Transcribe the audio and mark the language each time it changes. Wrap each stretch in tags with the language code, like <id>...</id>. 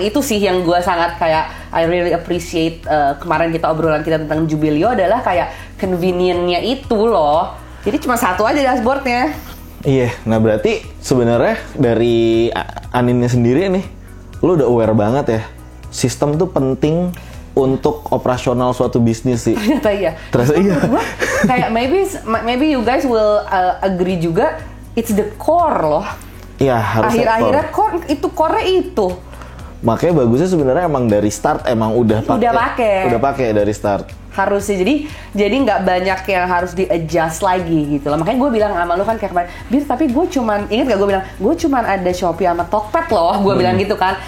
<id>Itu sih yang gue sangat kayak</id> <en>I really appreciate.</en> <id>Kemarin obrolan kita tentang Jubelio adalah kayak convenient-nya itu loh. Jadi cuma satu aja dashboardnya. Iya, nah berarti sebenarnya dari Aninnya sendiri nih, lu udah aware banget ya, sistem tuh penting untuk operasional suatu bisnis sih. Ternyata iya. Terus iya. Kayak</id> <en>maybe you guys will agree</en> <id>juga,</id> <en>it's the core</en> <id>loh. Iya, harus akhir-akhirnya core itu. Makanya bagusnya sebenarnya emang dari start emang udah pakai dari start. Harusnya jadi nggak banyak yang harus di-adjust lagi gitu loh. Makanya gue bilang sama lu kan kayak kemarin, Bir tapi gue cuman, inget gak gue bilang, gue cuman ada Shopee sama Tokped loh, gue bilang gitu kan.</id>